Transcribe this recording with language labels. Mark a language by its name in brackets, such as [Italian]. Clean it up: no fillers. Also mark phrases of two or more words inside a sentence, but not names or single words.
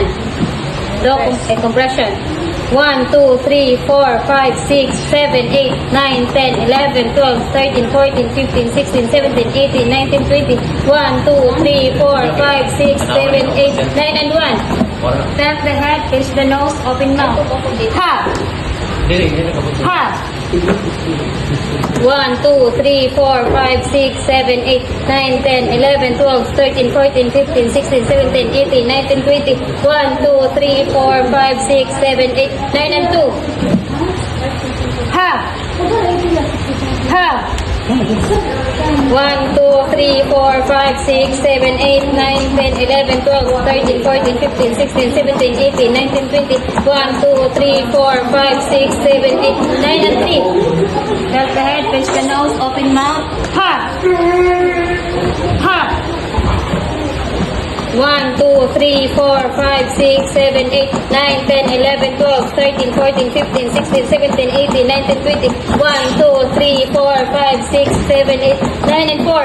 [English] Do a compression. 1, 2, 3, 4, 5, 6, 7, 8, 9, 10, 11, 12, 13, 14, 15, 16, 17, 18, 19, 20. 1, 2, 3, 4, 5, 6, 7, 8, 9, and 1. Tap the head, pinch the nose, open mouth. Ha! Ha! 1, 2, 3, 4, 5, 6, 7, 8, 9, 10, 11, 12, 13, 14, 15, 16, 17, 18, 19, 20. 1, 2, 3, 4, 5, 6, 7, 8, 9, and 2. Ha! Ha! 1, 2, 3, 4, 5, 6, 7, 8, 9, 10, 11, 12, 13, 14, 15, 16, 17, 18, 19, 20. 1, 2, 3, 4, 5, 6, 7, 8, 9, and 3. Tilt the head, pinch the nose, open mouth. Ha! Ha! 1, 2, 3, 4, 5, 6, 7, 8, 9, 10, 11, 12, 13, 14, 15, 16, 17, 18, 19, 20. 1, 2, 3, 4, 5, 6, 7, 8, 9, and 4.